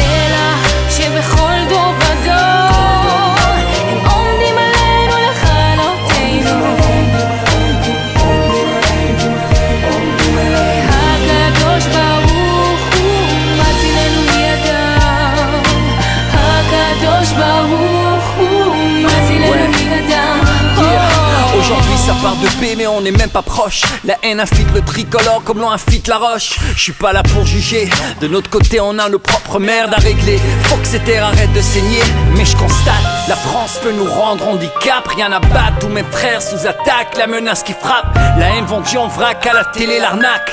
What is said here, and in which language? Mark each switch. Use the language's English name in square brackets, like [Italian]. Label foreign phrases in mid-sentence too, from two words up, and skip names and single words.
[Hebrew] אלא שבכל דור ודור הם עומדים עלינו לכלותנו, הקדוש ברוך הוא מצילנו מידם, הקדוש ברוך הוא מצילנו מידם. [French] Aujourd'hui ça part de paix mais on n'est même pas proche. La haine infiltre le tricolore comme l'on infiltre la roche. Je suis pas là pour juger, de notre côté on a nos propres merdes à régler. Faut que ces terres arrêtent de saigner, mais je constate, la France peut nous rendre handicap. Rien à battre, tous mes frères sous attaque, la menace qui frappe, la haine vendue en vrac à la télé, l'arnaque.